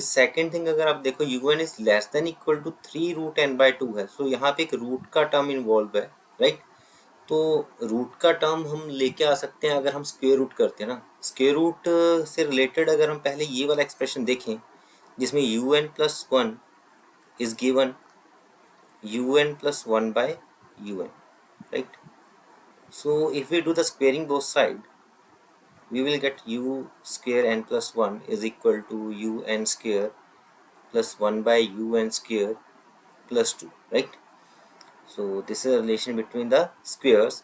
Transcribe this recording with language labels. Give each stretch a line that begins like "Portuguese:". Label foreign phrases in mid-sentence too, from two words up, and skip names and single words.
English: second thing,
Hindi: अगर आप देखो
English: un is less than equal to 3 root n by 2 है, so
Hindi: यहाँ पे एक
English: root का term involve है, right।
Hindi: तो रूट का टर्म हम लेके आ सकते हैं अगर हम
English: square root
Hindi: करते हैं ना।
English: square root से related
Hindi: अगर हम पहले ये वाला एक्सप्रेशन देखें जिसमें
English: un plus 1 is given un plus 1 by un, right? So if we do the squaring both side, we will get u square n plus 1 is equal to un square plus 1 by un square plus 2, right? So this is a relation between the squares.